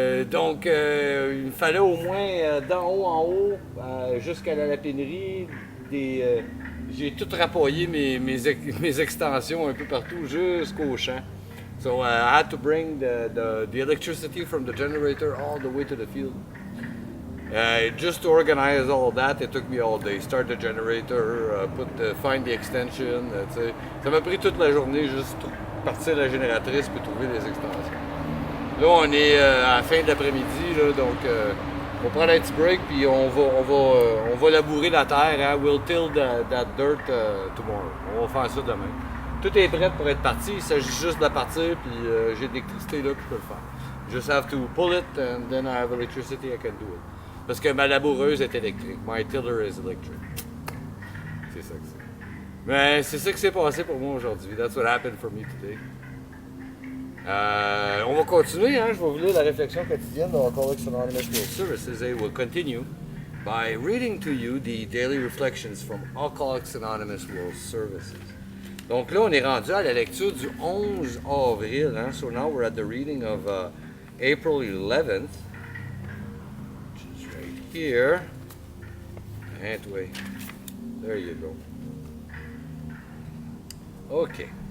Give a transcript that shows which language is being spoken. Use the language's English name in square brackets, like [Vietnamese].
[French] Donc, il me fallait au moins d'en haut en haut jusqu'à la lapinerie. J'ai tout rapoyé mes extensions un peu partout jusqu'au champ. [English] So I had to bring the electricity from the generator all the way to the field. Just to organize all that, it took me all day. Start the generator, find the extension. [French] Ça m'a pris toute la journée juste pour partir de la génératrice puis trouver les extensions. Là, on est à la fin de l'après-midi, donc on va prendre un petit break puis on va labourer la terre. Hein? [English] We'll till that dirt tomorrow. [French] On va faire ça demain. Tout est prêt pour être parti. Il s'agit juste de la partir puis j'ai de l'électricité là que je peux le faire. [English] Just have to pull it and then I have electricity, I can do it. [French] Parce que ma laboureuse est électrique. [English] My tiller is electric. [French] C'est ça que c'est. Mais c'est ça qui s'est passé pour moi aujourd'hui. [English] That's what happened for me today. [French] On va continuer, hein? Je vais vous lire la réflexion quotidienne de Alcoholics Anonymous World Services. [English] I will continue by reading to you the daily reflections from Alcoholics Anonymous World Services. [French] Donc là, on est rendu à la lecture du 11 avril. Hein? [English] So now we're at the reading of April 11th, which is right here. And wait, there you go. Okay.